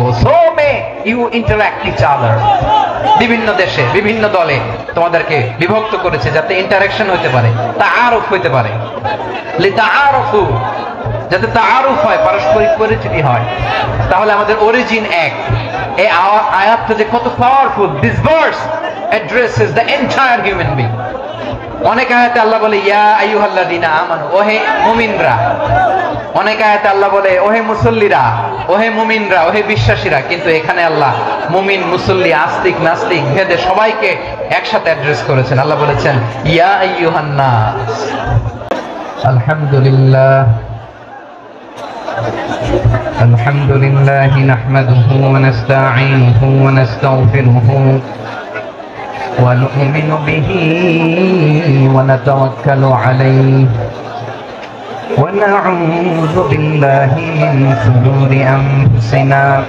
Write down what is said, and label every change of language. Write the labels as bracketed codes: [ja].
[en] So may you interact each other. [bn] বিভিন্ন দেশে বিভিন্ন দলে তোমাদেরকে বিভক্ত করেছে যাতে ইন্টারঅ্যাকশন হতে পারে, তাআরুফ হতে পারে। লিতাআরুফু, যাতে তাআরুফ হয়, পারস্পরিক পরিচিতি হয়। তাহলে আমাদের অরিজিন এক। এই আয়াতটা যে কত powerful. [en] This verse addresses the entire human being. [bn] অনেক আয়াতে আল্লাহ বলে [ar] ইয়া আইয়ুহাল্লাযীনা আমানু, [bn] ওহে মুমিনরা। অনেক আয়াতে আল্লাহ বলে ওহে মুসল্লিরা, ওহে মুমিনরা, ওহে বিশ্বাসীরা। কিন্তু এখানে আল্লাহ মুমিন মুসল্লি আস্তিক নাস্তিক ভেদে সবাইকে একসাথে অ্যাড্রেস করেছেন। আল্লাহ বলেছেন [ar] ইয়া আইয়ুহান নাস। [bn] আলহামদুলিল্লাহ [ar] الحمد لله نحمده ونستعينه ونستغفره ونؤمن به ونتوكل عليه ونعوذ بالله من شرور أنفسنا